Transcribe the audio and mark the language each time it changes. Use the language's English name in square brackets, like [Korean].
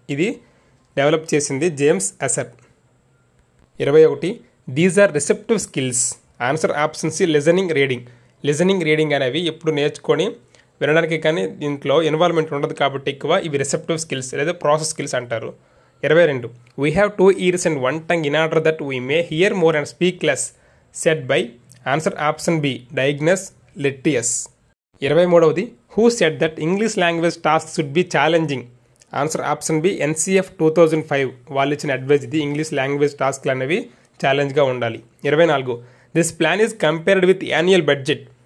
[Telugu] ఇది డెవలప్ చేసింది [English] James Asher. 21 these are receptive skills. [Telugu] Answer option C listening reading. Listening reading అనేవి ఎప్పుడు నేర్చుకొని వినడానికి కానీ దీంట్లో ఇన్వాల్వ్మెంట్ ఉండదు కాబట్టి ఎక్కువ ఇవి రిసెప్టివ్ స్కిల్స్ లేదా ప్రాసెస్ స్కిల్స్ అంటారు. [English] 22 we have 2 ears and 1 tongue in order that we may hear more and speak less said by. Answer option B Diogenes Laertius. 23 who said that English language task should be challenging. Answer option B NCF 2005 [Telugu] వాళ్ళు ఇచ్చిన advise ఇది. English language టాస్క్లు అనేవి ఛాలెంజ్గా ఉండాలి. [English] 24 this plan is compared with annual budget.